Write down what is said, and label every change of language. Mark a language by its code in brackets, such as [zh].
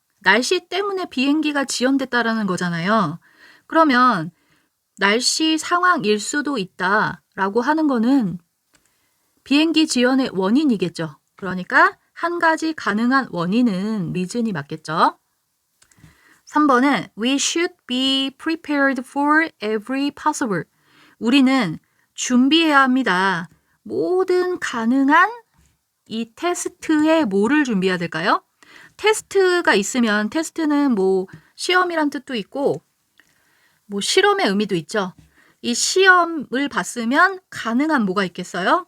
[ko] 날씨 때문에 비행기가 지연됐다라는 거잖아요. 그러면 날씨 상황일 수도 있다라고 하는 거는 비행기 지연의 원인이겠죠. 그러니까 한 가지 가능한 원인은 reason이 맞겠죠. [en] 3번은 We should be prepared for every possible. [ko] 우리는 준비해야 합니다. 모든 가능한 이 테스트에 뭐를 준비해야 될까요? 테스트가 있으면 테스트는 뭐 시험이란 뜻도 있고 뭐 실험의 의미도 있죠. 이 시험을 봤으면 가능한 뭐가 있겠어요?